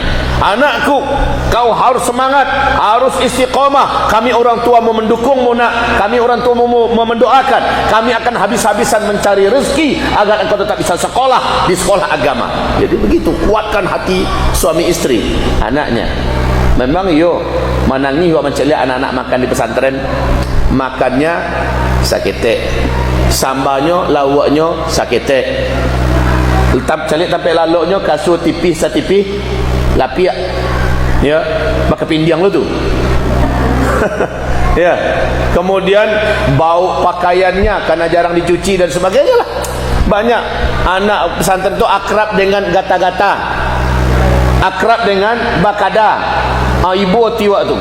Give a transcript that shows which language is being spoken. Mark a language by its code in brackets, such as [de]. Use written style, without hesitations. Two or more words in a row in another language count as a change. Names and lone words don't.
[id] Anakku, kau harus semangat, harus istiqomah. Kami orang tua mau mendukungmu nak. Kami orang tua mau mendoakan. Kami akan habis-habisan mencari rezeki agar engkau tetap bisa sekolah di sekolah agama. Jadi begitu, kuatkan hati suami istri anaknya. [min] Memang yo manangi yo mencari anak-anak makan di pesantren, makannya sakete, sambalnya lawaknya sakete, calik sampai laloknya kasut tipis satipis lapiak, ya, maka pindiang lu tuh. [id] Ya, kemudian bau pakaiannya karena jarang dicuci dan sebagainya lah. Banyak anak pesantren itu akrab dengan gata-gata, akrab dengan bakada, ibu tiwa tu.